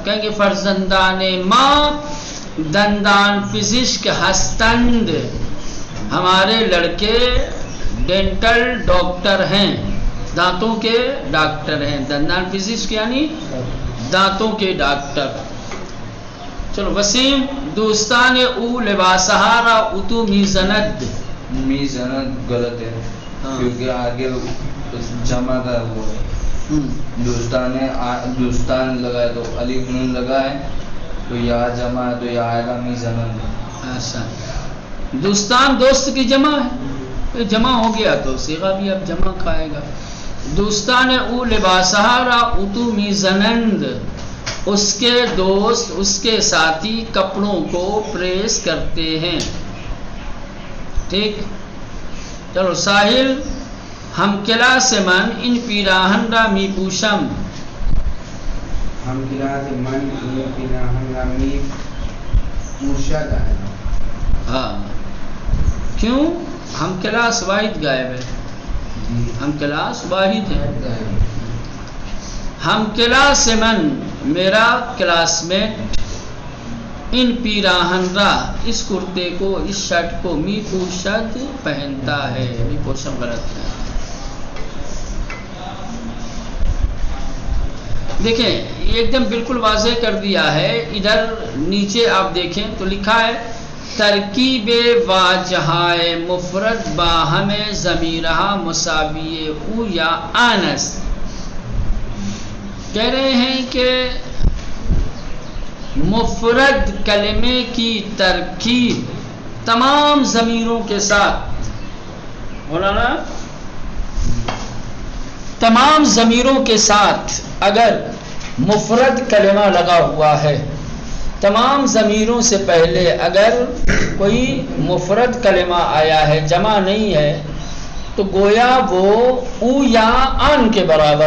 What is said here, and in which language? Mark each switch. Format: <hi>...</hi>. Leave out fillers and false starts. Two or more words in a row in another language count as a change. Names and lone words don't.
<ur>کہیں گے</ur> <fa>فرزندان ماں دندان پزشک ہستند،</fa> <ur>ہمارے لڑکے ڈینٹل ڈاکٹر ہیں، دانتوں کے ڈاکٹر ہیں.</ur> <fa>دندان پزشک</fa> <ur>یعنی دانتوں کے ڈاکٹر. چلو وسیم،</ur> <fa>دوستان او لباسہارا اتو میزند.</fa> <ur>میزند غلط ہے کیونکہ آگے جمع کا وہ ہے. دوستان لگا ہے تو الف نون لگا ہے تو یا جمع ہے تو یا آئے گا میزند. ایسا دوستان دوست کی جمع ہے، جمع ہو گیا تو صیغہ بھی اب جمع کھائے گا.</ur> <fa>دوستان او لباسہارا اتو میزنند،</fa> <ur>اس کے دوست اس کے ساتھی کپڑوں کو پریس کرتے ہیں. ٹھیک، چلو</ur> <fa>ساحل، ہم کلاس من ان پیراہن را می پوشم. ہم کلاس من ان پیراہن را می پوشد ہے.</fa> <ur>ہاں، کیوں؟ ہم کلاس واحد غائب ہے. ہم کلاس واحد ہے.</ur> <fa>ہم کلاس من</fa> <ur>میرا کلاس میٹ،</ur> <fa>ان پیراہن را</fa> <ur>اس کرتے کو اس شرٹ کو</ur> <fa>می پوشد</fa> <ur>پہنتا ہے.</ur> <fa>می پوشم</fa> <ur>غلط ہے. دیکھیں یہ ایک دم بالکل واضح کر دیا ہے. ادھر نیچے آپ دیکھیں تو لکھا ہے</ur> <fa>ترکیب واجہائے مفرد باہم ضمیرہ مساوی او یا آنس.</fa> <ur>کہہ رہے ہیں کہ مفرد کلمے کی ترکیب تمام ضمیروں کے ساتھ، مولانا تمام ضمیروں کے ساتھ اگر مفرد کلمہ لگا ہوا ہے، تمام ضمیروں سے پہلے اگر کوئی مفرد کلمہ آیا ہے، جمع نہیں ہے، تو گویا وہ او یا آن کے برابر ہے.</ur>